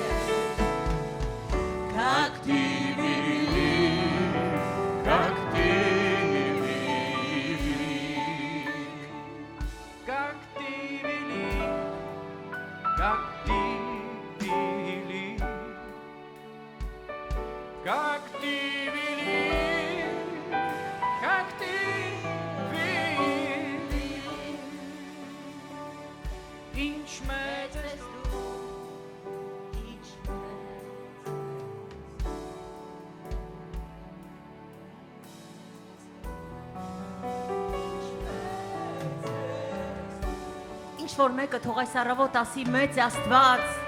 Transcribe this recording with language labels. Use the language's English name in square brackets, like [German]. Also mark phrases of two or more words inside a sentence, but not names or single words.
[Russian] как ты велик, как ты велик, как ты велик, как ты велик, как ты велик, как ты велик. [Armenian] Ինչ մեծ ես դու, ինչ մեծ, ինչ որ մեկը թող այս առավոտ ասի մեծ է Աստված,